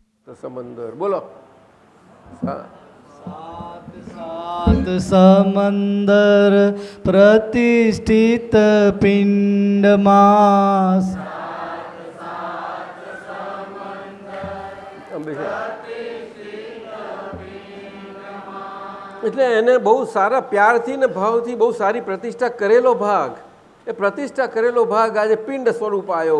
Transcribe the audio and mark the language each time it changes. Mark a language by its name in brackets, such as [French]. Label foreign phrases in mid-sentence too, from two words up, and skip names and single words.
[Gujarati] સમંદર બોલો. [Hindi] सात समंदर प्रतिष्ठित पिंडमास [Gujarati] એટલે એને બહુ સારા પ્યારથી ને ભાવથી બહુ સારી પ્રતિષ્ઠા કરેલો ભાગ, એ પ્રતિષ્ઠા કરેલો ભાગ આજે પિંડ સ્વરૂપ આવ્યો.